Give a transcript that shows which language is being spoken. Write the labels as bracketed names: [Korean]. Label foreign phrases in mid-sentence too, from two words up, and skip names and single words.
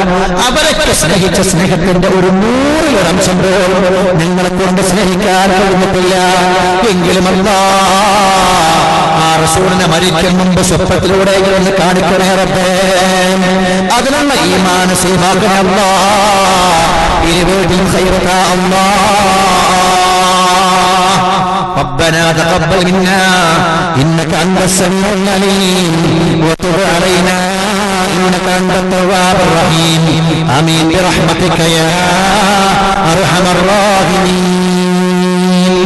[Malayalam] അവരൊക്കെ സ്നേഹിച്ച സ്നേഹത്തിന്റെ ഒരു 100% പോലും നിങ്ങളെ കൊണ്ട് സ്നേഹിക്കാൻ കഴിഞ്ഞിട്ടില്ല. എങ്കിലും അല്ലാഹ് ആ റസൂലിനെ മരിക്കും മുമ്പ് സ്വപ്നത്തിലൂടെ ഒന്ന് കാണിക്കണേ റബ്ബേ. അതിനുള്ള ഈമാൻ നസീബാക്കണേ അല്ലാഹ്. ഇരുവീട്ടിലും ഖൈറക അല്ലാഹ്. [Arabic] ربنا تقبل منا إنك أنت السميع العليم وتب علينا إنك أنت التواب الرحيم آمين برحمتك يا أرحم الراحمين.